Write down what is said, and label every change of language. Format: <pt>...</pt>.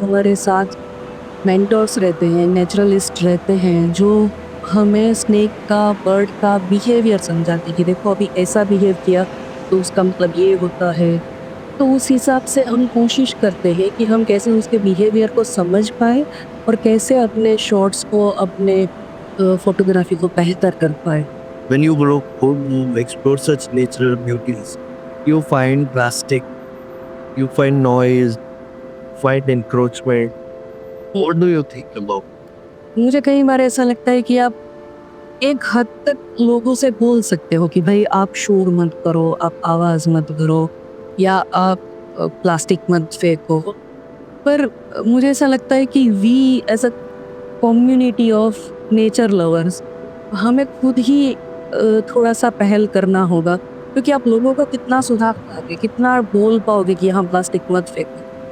<hi>हमारे साथ मेंटर्स रहते हैं, नेचुरलिस्ट रहते हैं जो हमें स्नेक का, बर्ड का बिहेवियर समझाते हैं कि देखो अभी ऐसा बिहेव किया तो उसका मतलब ये होता है। तो उस हिसाब से हम कोशिश करते हैं कि हम कैसे उसके बिहेवियर को समझ पाए और कैसे अपने शॉट्स को, अपने फोटोग्राफी को बेहतर कर पाए।</hi> <en>When you go to explore such natural beauties, you find plastic, you find noise, find encroachment. What do you think about?</en> <hi>मुझे कई बार ऐसा लगता है कि आप एक हद तक लोगों से बोल सकते हो कि भाई आप शोर मत करो, आप आवाज़ मत करो, या आप प्लास्टिक मत फेंको। पर मुझे ऐसा लगता है कि</hi> <en>we as a community of nature lovers,</en> <hi>हमें खुद ही थोड़ा सा पहल करना होगा, क्योंकि आप लोगों को कितना सुधार पाओगे, कितना बोल पाओगे कि हाँ प्लास्टिक मत फेंको।</hi>